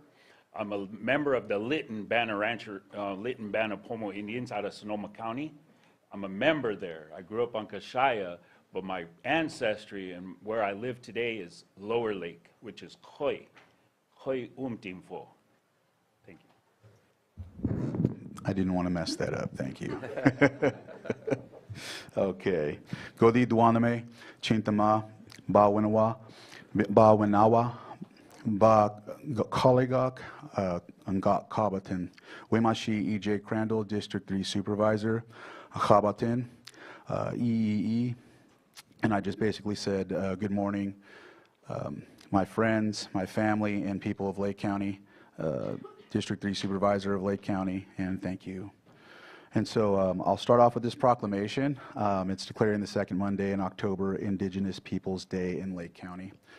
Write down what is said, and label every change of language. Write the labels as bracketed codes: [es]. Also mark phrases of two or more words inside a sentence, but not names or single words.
[en] I'm a member of the Lytton Band of Pomo Indians out of Sonoma County. I'm a member there. I grew up on Kashaya, but my ancestry and where I live today is Lower Lake, which is Khoi Umtimfo. Thank you. I didn't want to mess that up, thank you. Okay. [pom] Godi Duaname, Chintama, Bawinawa, Bawinawa, Ba Koligok, Ngat Kabatin, Wemashi EJ Crandall, District 3 Supervisor, Kabatin, EEE. [en] And I just basically said, good morning, my friends, my family, and people of Lake County, District 3 Supervisor of Lake County, and thank you. And so I'll start off with this proclamation. It's declaring the second Monday in October Indigenous Peoples Day in Lake County.